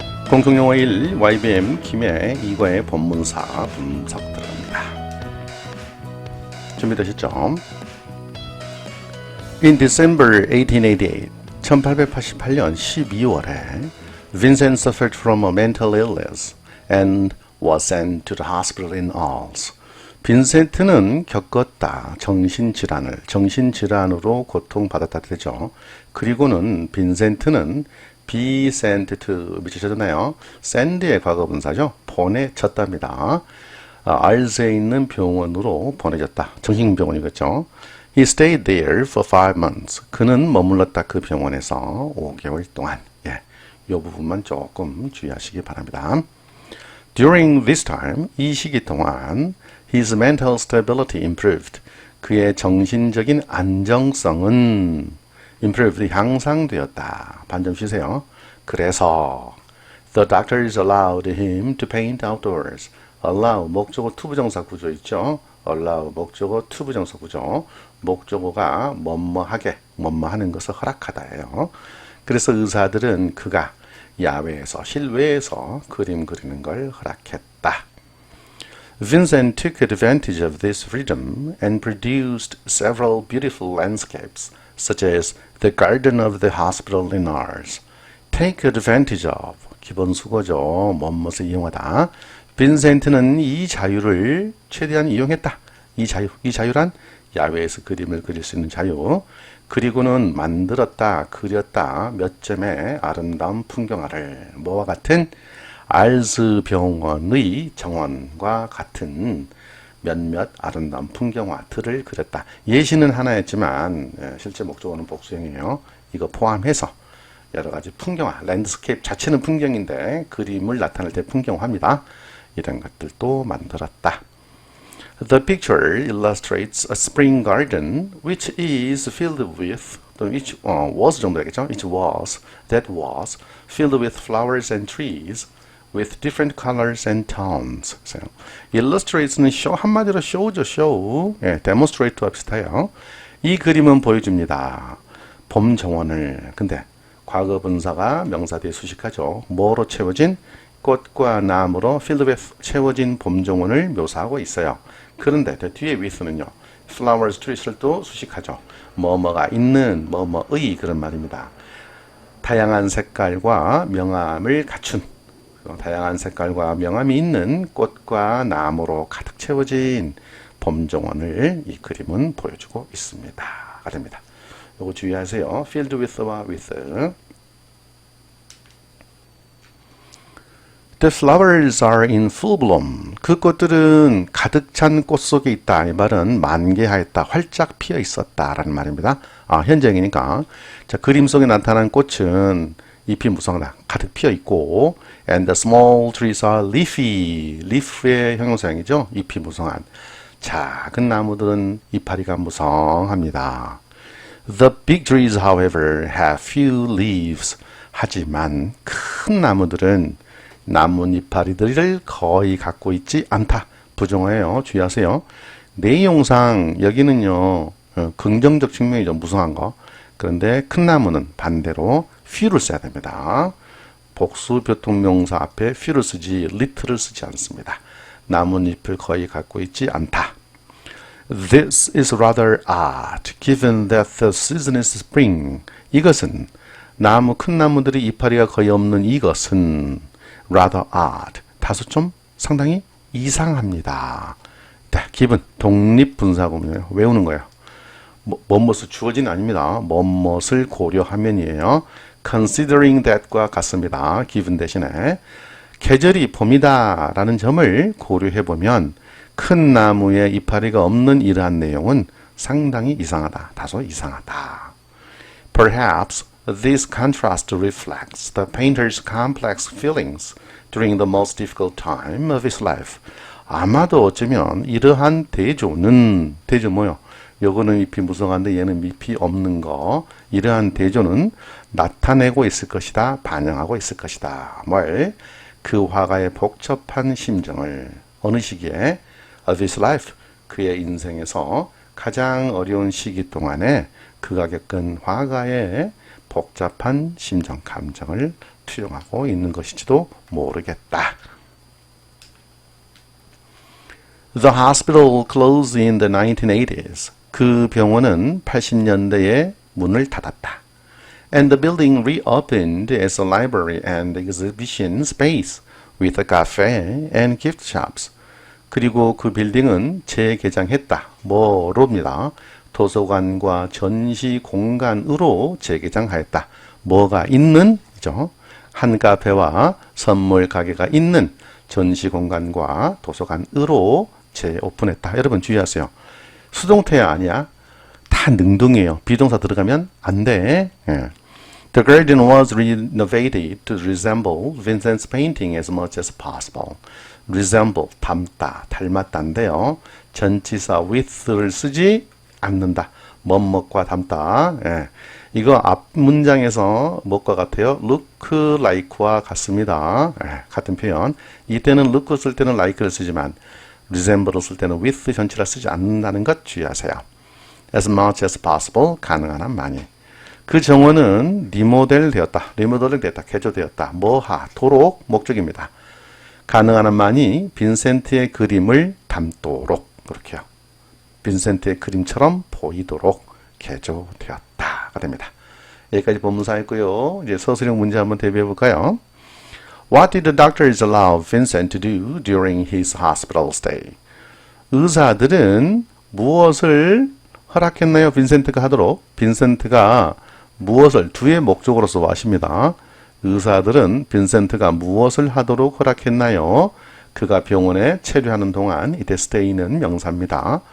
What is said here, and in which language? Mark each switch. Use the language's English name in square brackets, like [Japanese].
[Korean] 공통용어 1 YBM 김해 이과의 본문사 분석 들어갑니다. 준비되셨죠? [English] In December 1888, [Korean] 1888년 12월에 [English] Vincent suffered from a mental illness and was sent to the hospital in Arles. [Korean] 빈센트는 겪었다. 정신질환으로 고통받았다 되죠. 그리고는 빈센트는 [English] be sent to [Korean] 미치셨나요? send의 과거분사죠. 보내졌답니다. 알스에 있는 병원으로 보내졌다. 정신병원이겠죠. [English] He stayed there for 5 months. [Korean] 그는 머물렀다. 그 병원에서 5개월 동안. 예, 이 부분만 조금 주의하시기 바랍니다. [English] During this time, [Korean] 이 시기 동안 [English] his mental stability improved. [Korean] 그의 정신적인 안정성은 improved, 향상되었다. 반점 쉬세요. 그래서 [English] the doctors allowed him to paint outdoors. [Korean] allow, 목적어 투부정사 구조 있죠. allow, 목적어 투부정사 구조. 목적어가 뭐뭐하게, 뭐뭐하는 것을 허락하다예요. 그래서 의사들은 그가 야외에서, 실외에서 그림 그리는 걸 허락했다. [English] Vincent took advantage of this freedom and produced several beautiful landscapes, such as the garden of the hospital in Arles. [Korean] Take advantage of, 기본 수거죠. 뭐뭇을 이용하다. 빈센트는 이 자유를 최대한 이용했다. 이 자유란 야외에서 그림을 그릴 수 있는 자유. 그리고는 만들었다, 그렸다 몇 점의 아름다운 풍경화를 뭐와 같은 알스 병원의 정원과 같은 몇몇 아름다운 풍경화들을 그렸다. 예시는 하나였지만 실제 목적어는 복수형이에요. 이거 포함해서 여러 가지 풍경화, 랜드스케이프 자체는 풍경인데 그림을 나타낼 때 풍경화입니다. 이런 것들도 만들었다. [English] The picture illustrates a spring garden which is filled with, which was [Korean] 정도 되겠죠? [English] That was filled with flowers and trees with different colors and tones. [Korean] illustrates는 한마디로 show죠, show. 예, demonstrate와 비슷해요. 이 그림은 보여줍니다. 봄 정원을. 근데 과거 분사가 명사 뒤에 수식하죠. 뭐로 채워진? 꽃과 나무로 [English] filled with [Korean] 채워진 봄 정원을 묘사하고 있어요. 그런데 뒤에 with는요. flowers, trees를 또 수식하죠. 뭐뭐가 있는, 뭐뭐의 그런 말입니다. 다양한 색깔과 명암을 갖춘, 다양한 색깔과 명암이 있는 꽃과 나무로 가득 채워진 봄 정원을 이 그림은 보여주고 있습니다. 됩니다. 요거 주의하세요. filled with와 with. [English] The flowers are in full bloom. [Korean] 그 꽃들은 가득 찬 꽃 속에 있다. 이 말은 만개하였다, 활짝 피어 있었다라는 말입니다. 현재형이니까. 자, 그림 속에 나타난 꽃은 잎이 무성하다, 가득 피어 있고, [English] and the small trees are leafy. [Korean] leaf의 형용사형이죠. 잎이 무성한. 작은 나무들은 이파리가 무성합니다. [English] The big trees, however, have few leaves. [Korean] 하지만 큰 나무들은 나뭇잎파리들을 거의 갖고 있지 않다. 부정어예요. 주의하세요. 내용상 여기는요, 긍정적 측면이죠. 무성한 거. 그런데 큰 나무는 반대로 few를 써야 됩니다. 복수 교통명사 앞에 few를 쓰지 little를 쓰지 않습니다. 나뭇잎을 거의 갖고 있지 않다. [English] This is rather odd, given that the season is spring. [Korean] 이것은 큰 나무들이 이파리가 거의 없는 이것은 [English] rather odd, [Korean] 다소 좀 상당히 이상합니다. 네, 기분, 독립분사구문이에요. 외우는 거예요. 뭐뭇을 주어진 아닙니다. 뭐뭇을 고려하면이에요. [English] considering that [Korean] 과 같습니다. given 대신에 계절이 봄이다 라는 점을 고려해보면 큰 나무에 이파리가 없는 이러한 내용은 상당히 이상하다. 다소 이상하다. [English] Perhaps this contrast reflects the painter's complex feelings during the most difficult time of his life. [Korean] 아마도 어쩌면 이러한 대조는, 대조 뭐요? 요거는 잎이 무성한데 얘는 잎이 없는 거. 이러한 대조는 나타내고 있을 것이다. 반영하고 있을 것이다. 뭘? 그 화가의 복잡한 심정을 어느 시기에 of his life, 그의 인생에서 가장 어려운 시기 동안에 그가 겪은 화가의 복잡한 심정, 감정을 투영하고 있는 것일지도 모르겠다. [English] The hospital closed in the 1980s. [Korean] 그 병원은 80년대에 문을 닫았다. [English] And the building reopened as a library and exhibition space with a cafe and gift shops. [Korean] 그리고 그 빌딩은 재개장했다. 뭐로입니다. 도서관과 전시 공간으로 재개장하였다. 뭐가 있는? 죠. 한 카페와 선물 가게가 있는 전시 공간과 도서관으로 재오픈했다. 여러분 주의하세요. 수동태야 아니야. 다 능동이에요. 비동사 들어가면 안 돼. 예. [English] The garden was renovated to resemble Vincent's painting as much as possible. [Korean] resemble, 닮다, 닮았다인데요. 전치사 with를 쓰지 않는다. 뭐뭐과 닮다. 예. 이거 앞 문장에서 뭐과 같아요? look like와 같습니다. 예. 같은 표현. 이때는 look 쓸 때는 like를 쓰지만 resemble을 쓸 때는 with 전치라 쓰지 않는다는 것 주의하세요. [English] as much as possible, [Korean] 가능한 한 많이. 그 정원은 리모델 되었다. 개조되었다. 도록 목적입니다. 가능한 한 많이 빈센트의 그림을 담도록, 그렇게요. 빈센트의 그림처럼 보이도록 개조되었다가 됩니다. 여기까지 본문사였고요. 이제 서술형 문제 한번 대비해 볼까요? [English] What did the doctors allow Vincent to do during his hospital stay? [Korean] 의사들은 무엇을 허락했나요? 빈센트가 하도록. 빈센트가 무엇을 두의 목적으로서 하십니다. 의사들은 빈센트가 무엇을 하도록 허락했나요? 그가 병원에 체류하는 동안 이때 stay는 명사입니다.